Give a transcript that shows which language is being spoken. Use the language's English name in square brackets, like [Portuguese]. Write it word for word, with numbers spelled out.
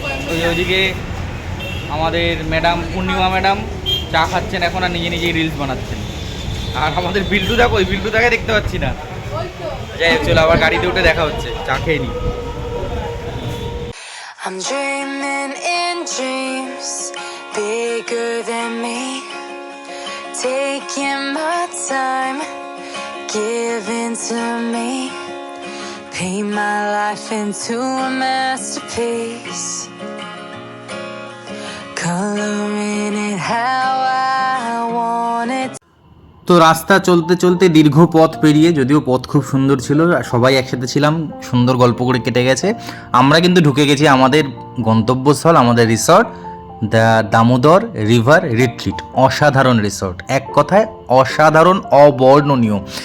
[Bangla] ওই ওইদিকে আমাদের ম্যাডাম পূর্ণিমা ম্যাডাম চা খাচ্ছেন এখন, আর নিজে নিজেই রিলস বানাচ্ছেন। আর আমাদের বিল্টু দেখো, ওই বিল্টুটাকে দেখতে পাচ্ছি না। যাই হোক, চলো আবার গাড়িতে উঠে দেখা হচ্ছে, চা খেয়ে নি। [English] I'm dreaming in dreams bigger than me, taking my time, giving to me, paint my life into a masterpiece, coloring it how I want it. [Bangla] তো রাস্তা চলতে চলতে দীর্ঘ পথ পেরিয়ে, যদিও পথ খুব সুন্দর ছিল, সবাই একসাথে ছিলাম, সুন্দর গল্প করে কেটে গেছে। আমরা কিন্তু ঢুকে গেছি আমাদের গন্তব্যস্থল, আমাদের resort, the Damodar river retreat. অসাধারণ রিসর্ট, এক কথায় অসাধারণ, অবর্ণনীয়।